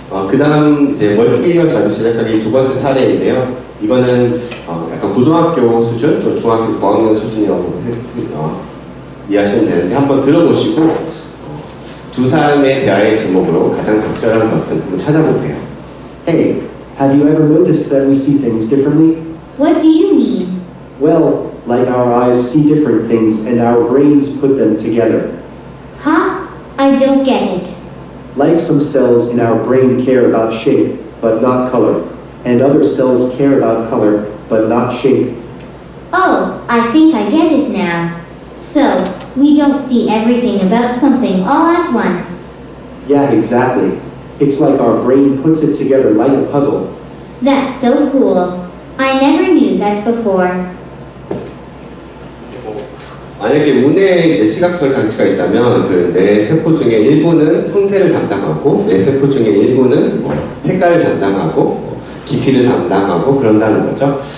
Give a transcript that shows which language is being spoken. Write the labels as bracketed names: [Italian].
[Korean] 그 다음 이제 멀티미디어 자료 시작하기 두 번째 사례인데요. 이거는 약간 고등학교 수준 또 중학교 고학년 수준이라고 이해하시면 되는데 한번 들어보시고 두 사람의 대화의 제목으로 가장 적절한 것을 한번 찾아보세요. [English] Hey, have you ever noticed that we see things differently? What do you mean? Well, like our eyes see different things and our brains put them together. Huh? I don't get it. Like some cells in our brain care about shape, but not color, and other cells care about color, but not shape. Oh, I think I get it now. So, we don't see everything about something all at once. Yeah, exactly. It's like our brain puts it together like a puzzle. That's so cool. I never knew that before. [Korean] 만약에 운에 이제 시각적 장치가 있다면 그 내 세포 중에 일부는 형태를 담당하고 내 세포 중에 일부는 색깔을 담당하고 깊이를 담당하고 그런다는 거죠.